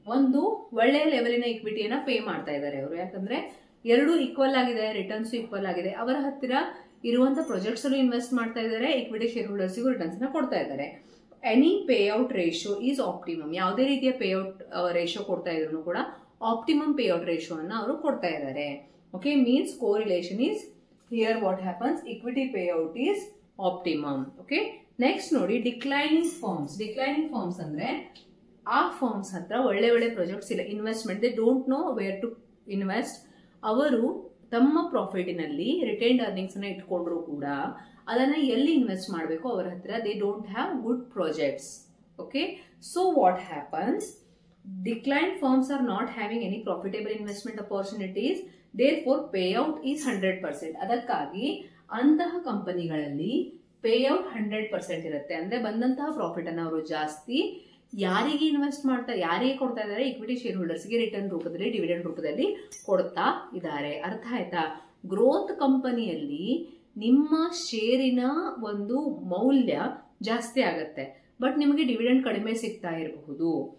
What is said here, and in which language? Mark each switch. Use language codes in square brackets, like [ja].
[kn] ಒಂದು ಒಳ್ಳೆಯ ಲೆವೆಲಿನ ಇಕ್ವಿಟಿಯನ್ನ ಪೇ ಮಾಡ್ತಾ ಇದ್ದಾರೆ ಅವರು, ಯಾಕಂದ್ರೆ ಎರಡು ಈಕ್ವಲ್ ಆಗಿದೆ, ರಿಟರ್ನ್ಸ್ ಈಕ್ವಲ್ ಆಗಿದೆ. ಅವರ ಹತ್ತಿರ ಇರುವಂತಹ ಪ್ರಾಜೆಕ್ಟ್ಸ್ ಅಲ್ಲೂ ಇನ್ವೆಸ್ಟ್ ಮಾಡ್ತಾ ಇದ್ದಾರೆ, ಇಕ್ವಿಟಿ ಶೇರ್ ಹೋಲ್ಡರ್ಸ್ಗೂ ರಿಟರ್ನ್ಸ್ ನ ಕೊಡ್ತಾ ಇದ್ದಾರೆ. [en] Any pay out ratio is optimum. [kn] ಯಾವುದೇ ರೀತಿಯ ಪೇ ಔಟ್ ರೇಷಿಯೋ ಕೊಡ್ತಾ ಇದ್ರು ಕೂಡ ಆಪ್ಟಿಮಮ್ ಪೇ ಔಟ್ ರೇಷಿಯೋ ಅನ್ನ ಅವರು ಕೊಡ್ತಾ ಇದ್ದಾರೆ. [en] Okay, means correlation is here what happens, equity payout is optimum. [kn] Okay, next ನೋಡಿ ಡಿಕ್ಲೈನಿಂಗ್ ಫಾರ್ಮ್ಸ್ ಅಂದ್ರೆ ಆ ಫಾರ್ಮ್ಸ್ ಹತ್ರ ಒಳ್ಳೆ ಒಳ್ಳೆ ಪ್ರಾಜೆಕ್ಟ್ಸ್ ಇಲ್ಲ, investment [en] They don't know where to invest. [kn] ಅವರು ತಮ್ಮ ಪ್ರಾಫಿಟಿನಲ್ಲಿ ರಿಟೈನ್ಡ್ ಅರ್ನಿಂಗ್ಸ್ ಅನ್ನ ಇಟ್ಕೊಂಡ್ರು ಕೂಡ ಅದನ್ನ ಎಲ್ಲಿ ಇನ್ವೆಸ್ಟ್ ಮಾಡಬೇಕು ಅವರ ಹತ್ರ [en] They don't have good projects. Okay, so what happens, declined firms are not having any profitable investment opportunities, therefore payout is 100%. [kn] ಅದಕ್ಕಾಗಿ ಅಂತಹ ಕಂಪನಿಗಳಲ್ಲಿ ಪೇಔಟ್ 100% ಇರುತ್ತೆ. ಅಂದ್ರೆ ಬಂದಂತಹ ಪ್ರಾಫಿಟ್ ಅನ್ನು ಅವರು ಜಾಸ್ತಿ ಯಾರಿಗೆ ಇನ್ವೆಸ್ಟ್ ಮಾಡ್ತಾರೆ, ಯಾರಿಗೆ ಕೊಡ್ತಾ ಇದ್ದಾರೆ, ಇಕ್ವಿಟಿ ಶೇರ್ ಹೋಲ್ಡರ್ಸ್ಗೆ ರಿಟರ್ನ್ ರೂಪದಲ್ಲಿ, ಡಿವಿಡೆಂಡ್ ರೂಪದಲ್ಲಿ ಕೊಡ್ತಾ ಇದ್ದಾರೆ. ಅರ್ಥ ಆಯ್ತಾ? ಗ್ರೋತ್ ಕಂಪನಿಯಲ್ಲಿ ನಿಮ್ಮ ಶೇರಿನ ಒಂದು ಮೌಲ್ಯ ಜಾಸ್ತಿ ಆಗತ್ತೆ, [en] but [kn] ನಿಮಗೆ ಡಿವಿಡೆಂಡ್ ಕಡಿಮೆ ಸಿಗ್ತಾ ಇರಬಹುದು.